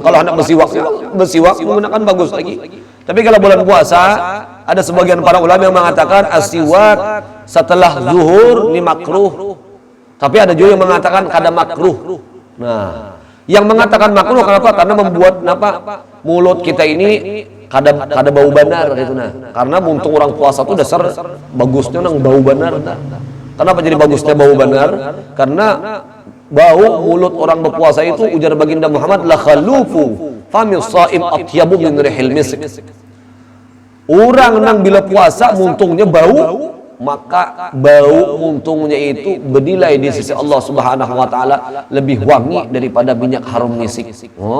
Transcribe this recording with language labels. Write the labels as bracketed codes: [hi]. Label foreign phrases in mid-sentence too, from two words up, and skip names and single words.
[id] Kalau hendak bersiwak menggunakan bagus lagi. Tapi kalau bulan puasa, ada sebagian para ulama yang mengatakan as-siwak setelah zuhur ini makruh. Tapi ada juga yang mengatakan kada makruh. Nah, yang mengatakan makruh kenapa? [bjn] Karena membuat mulut kita ini kada bau banar gitu nah. Karena muntung orang puasa itu dasar bagusnya nang bau banar. Kenapa jadi bagusnya bau banar? Karena bau mulut orang berpuasa itu ujar baginda Muhammad [ar] لخلوف فم الصائم أطيب من ريح المسك. [bjn] Orang nang bila puasa muntungnya bau, maka bau muntungnya itu bernilai di sisi Allah [ar] سبحانه وتعالى [bjn] lebih wangi daripada minyak harum misik.